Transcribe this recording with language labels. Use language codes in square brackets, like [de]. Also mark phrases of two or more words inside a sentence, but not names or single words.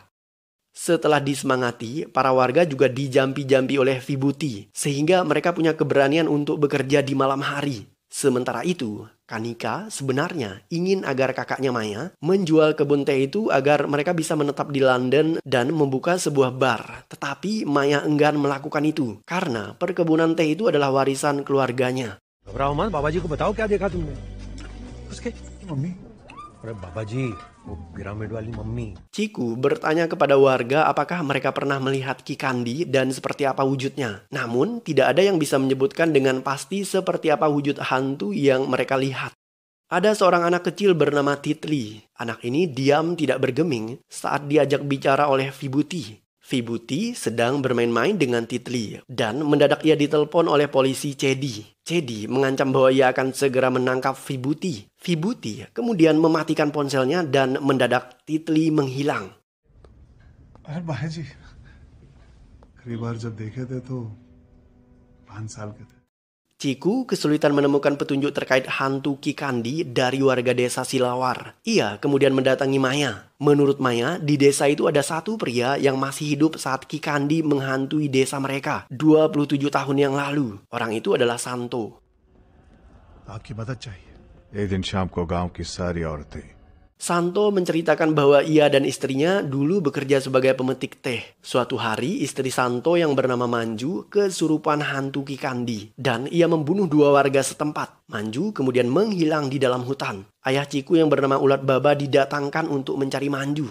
[id] Setelah disemangati, para warga juga dijampi-jampi oleh Vibuti, sehingga mereka punya keberanian untuk bekerja di malam hari. Sementara itu, Kanika sebenarnya ingin agar kakaknya Maya menjual kebun teh itu agar mereka bisa menetap di London dan membuka sebuah bar. Tetapi Maya enggan melakukan itu, karena perkebunan teh itu adalah warisan keluarganya. [hi] घबराओ मत, बाबा जी को बताओ क्या देखा तुमने उसके मम्मी अरे बाबा जी वो पिरामिड वाली मम्मी. [id] Chiku bertanya kepada warga apakah mereka pernah melihat Kikandi dan seperti apa wujudnya. Namun tidak ada yang bisa menyebutkan dengan pasti seperti apa wujud hantu yang mereka lihat. Ada seorang anak kecil bernama Titli. Anak ini diam tidak bergeming saat diajak bicara oleh Vibuti. Vibuti sedang bermain-main dengan Titli dan mendadak ia ditelepon oleh polisi Cedi. Cedi mengancam bahwa ia akan segera menangkap Vibuti. Vibuti kemudian mematikan ponselnya dan mendadak Titli menghilang. [hi] अरे भाई जी कई बार जब देखे थे तो 5 साल के थे. [id] Chiku kesulitan menemukan petunjuk terkait hantu Kikandi dari warga desa Silawar. Ia kemudian mendatangi Maya. Menurut Maya, di desa itu ada satu pria yang masih hidup saat Kikandi menghantui desa mereka 27 tahun yang lalu. Orang itu adalah Santo. [hi] आपकी मदद चाहिए. एक दिन शाम को गांव की सारी औरतें [id] Santo menceritakan bahwa ia dan istrinya dulu bekerja sebagai pemetik teh. Suatu hari istri Santo yang bernama Manju kesurupan hantu Kikandi dan ia membunuh 2 warga setempat. Manju kemudian menghilang di dalam hutan. Ayah Chiku yang bernama Ulat Baba didatangkan untuk mencari Manju.